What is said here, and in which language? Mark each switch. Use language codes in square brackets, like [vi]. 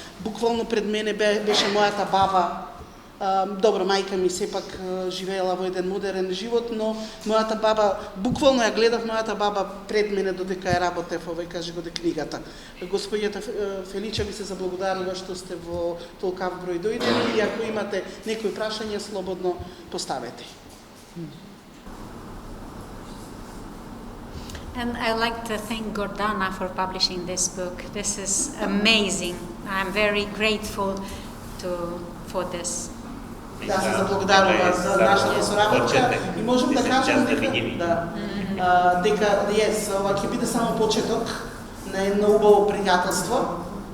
[mk] Буквално пред мене беше мојата баба. Добро, мајка ми сепак живеела во еден модерен живот, но мојата баба, буквално ја гледав мојата баба пред мене додека ја работев книгата. Господјата Фелича ви се заблагодарува што сте во толкав број дојдени, и ако имате некои прашања, слободно поставете. [en] And I'd like to thank Gordana for publishing this book. This is amazing. I'm very grateful for this. [mk] Да се заблагодарува за нашата соработка и можем да кажем дека ова ќе биде само почеток на едно убаво пријателство.